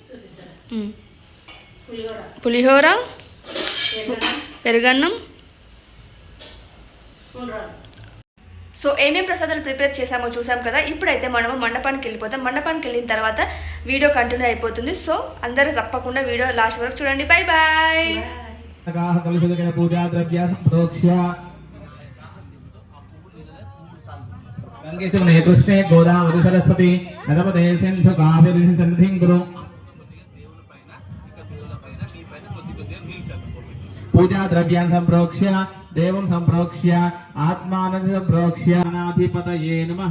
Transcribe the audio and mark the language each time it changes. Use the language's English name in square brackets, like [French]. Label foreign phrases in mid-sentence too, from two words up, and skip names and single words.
[Telugu] పులిహోర, పెరుగన్నం. సో ఏమేం ప్రసాదాలు ప్రిపేర్ చేసామో చూసాం కదా. ఇప్పుడైతే మనము మండపానికి వెళ్ళిపోతాం. మండపానికి వెళ్ళిన తర్వాత [English] video continue [Telugu] అయిపోతుంది. సో అందరూ తప్పకుండా [English] video last [Telugu] వరకు చూడండి. [English] bye bye. [Sanskrit] गंगे कृष्णे गोदावरी सरस्वती नर्मदे सिंधु कावेरी सन्निधिं कुरु. पूजा द्रव्यान् संप्रोक्ष्य देवं संप्रोक्ष्य आत्मानं संप्रोक्ष्य गणाधिपतये नमः.